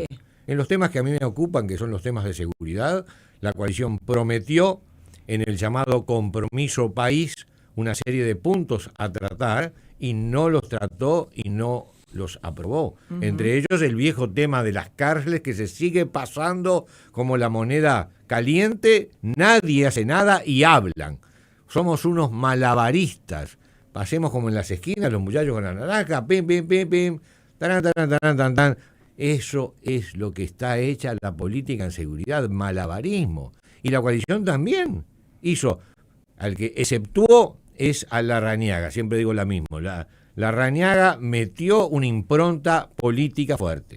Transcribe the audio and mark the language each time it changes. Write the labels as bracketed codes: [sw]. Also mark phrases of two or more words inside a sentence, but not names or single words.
[es] En los temas que a mí me ocupan, que son los temas de seguridad, la coalición prometió en el llamado compromiso país una serie de puntos a tratar y no los trató y no los aprobó. Uh-huh. Entre ellos el viejo tema de las cárceles que se sigue pasando como la moneda caliente, nadie hace nada y hablan. Somos unos malabaristas. Pasemos como en las esquinas, los muchachos con la naranja, pim, pim, pim, pim, taran, taran, taran, taran, taran. Eso es lo que está hecha la política en seguridad, malabarismo. Y la coalición también hizo, al que exceptuó es a Larrañaga, siempre digo lo mismo, Larrañaga metió una impronta política fuerte.